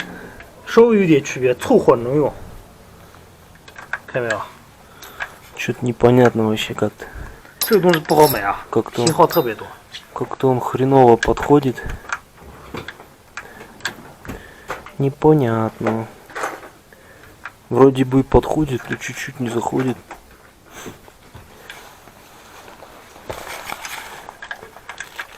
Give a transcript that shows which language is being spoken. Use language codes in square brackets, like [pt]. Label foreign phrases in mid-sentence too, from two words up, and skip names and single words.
[zh] 稍微有点区别，凑合能用，看没有？ [ru] Что-то непонятно вообще как-то. [zh] 这个东西不好买啊， [ru] Как-то [zh] 型号特别多。 [ru] Как-то он хреново подходит. Непонятно. Вроде бы подходит, но чуть-чуть не заходит.